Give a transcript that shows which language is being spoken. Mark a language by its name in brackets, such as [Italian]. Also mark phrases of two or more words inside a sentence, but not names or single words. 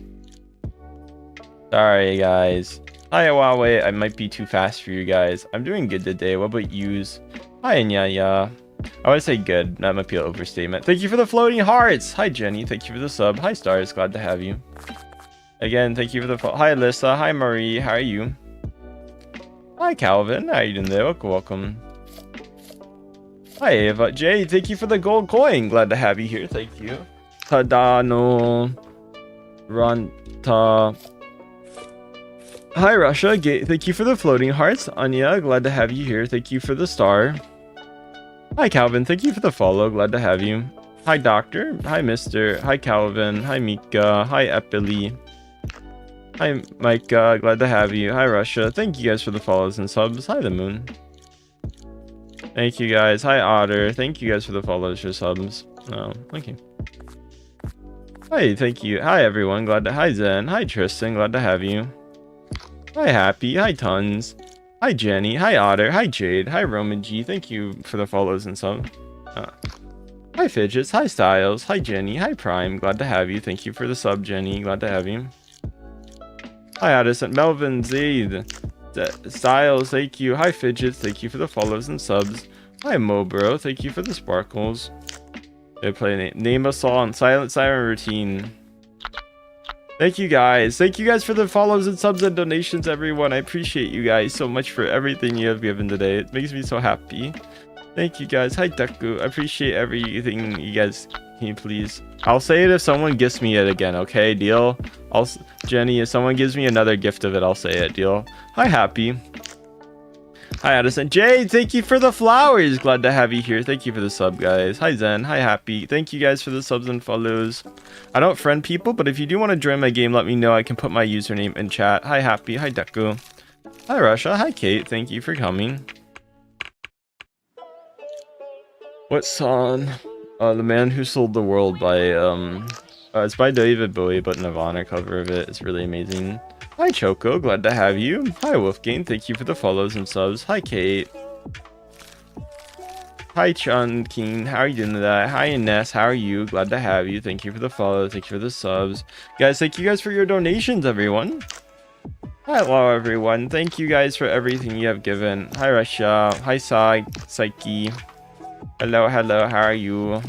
[English] Sorry guys. Hi Huawei, I might be too fast for you guys. I'm doing good today. What about yous? Hi Nyaya. I want to say good, that might be an overstatement. Thank you for the floating hearts. Hi Jenny, thank you for the sub. Hi Stars, glad to have you. Again, thank you for the hi Alyssa, hi Marie, how are you? Hi Calvin, how you doing there? Welcome. Hi Ava, Jay, thank you for the gold coin. Glad to have you here, thank you. Tadano, Ranta. Hi Russia, thank you for the floating hearts. Anya, glad to have you here. Thank you for the star. Hi Calvin, thank you for the follow. Glad to have you. Hi Doctor. Hi Mister. Hi Calvin. Hi Mika. Hi Epily. Hi Micah, glad to have you. Hi Russia, thank you guys for the follows and subs. Hi the moon. Thank you guys. Hi Otter, thank you guys for the follows or subs. Oh, thank you. Hi, thank you. Hi everyone, glad to. Hi Zen. Hi Tristan, glad to have you. Hi Happy, hi Tons. Hi Jenny, hi Otter, hi Jade, hi Roman G, thank you for the follows and subs. Hi Fidgets, hi Styles, hi Jenny, hi Prime, glad to have you. Thank you for the sub Jenny, glad to have you. Hi Addison, Melvin, Zaid, Styles, thank you. Hi Fidgets, thank you for the follows and subs. Hi Mobro, thank you for the sparkles. They play name a song, silent siren routine. Thank you guys. Thank you guys for the follows and subs and donations, everyone. I appreciate you guys so much for everything you have given today. It makes me so happy. Thank you guys. Hi Deku. I appreciate everything you guys. Can you please? I'll say it if someone gives me it again, okay? Deal? Jenny, if someone gives me another gift of it, I'll say it. Deal? Hi Happy. Hi, Addison. Jay, thank you for the flowers. Glad to have you here. Thank you for the sub, guys. Hi, Zen. Hi, Happy. Thank you guys for the subs and follows. I don't friend people, but if you do want to join my game, let me know. I can put my username in chat. Hi, Happy. Hi, Deku. Hi, Russia. Hi, Kate. Thank you for coming. What song? The Man Who Sold the World by, it's by David Bowie, but Nirvana cover of it. It's really amazing. Hi, Choco. Glad to have you. Hi, Wolfgang. Thank you for the follows and subs. Hi, Kate. Hi, Chun King. How are you doing today? Hi, Ines. How are you? Glad to have you. Thank you for the follow. Thank you for the subs. Guys, thank you guys for your donations, everyone. Hello, everyone. Thank you guys for everything you have given. Hi, Russia. Hi, Psyche. Hello, hello. How are you?